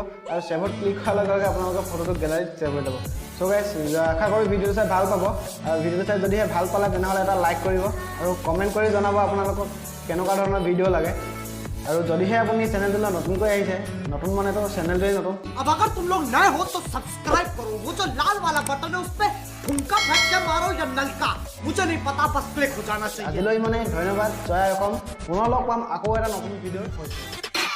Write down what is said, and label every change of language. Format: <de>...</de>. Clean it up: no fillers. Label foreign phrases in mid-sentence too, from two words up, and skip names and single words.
<as>আৰু ছেভত ক্লিক কৰাৰ লগে লগে আপোনালোকৰ ফটোটো গেলাৰীত ছেভ হৈ যাব।</as> <en>so guys</en> <as>আশা কৰি ভিডিঅ'টো চাই ভাল পাব। আৰু ভিডিঅ'টো চাই যদিহে ভাল পালে তেনেহ'লে এটা লাইক কৰিব আৰু কমেণ্ট কৰি জনাব আপোনালোকক কেনেকুৱা ধৰণৰ ভিডিঅ' লাগে। আৰু যদিহে আপুনি চেনেলটোলৈ নতুনকৈ আহিছে, নতুন মানেতো চেনেলটোৱেই নতুন।</as> <hi>अब अगर तुम लोग नए हो तो सब्सक्राइब करो, वो जो लाल वाला बटन है उस पे ठुमका फेंक के मारो या नलका, मुझे नहीं पता, बस क्लिक हो जाना चाहिए।</hi> <as>আজিলৈ মানে ধন্যবাদ, জয় অসম। পুনৰ লগ পাম আকৌ এটা নতুন ভিডিঅ'ৰ সৈতে।</as>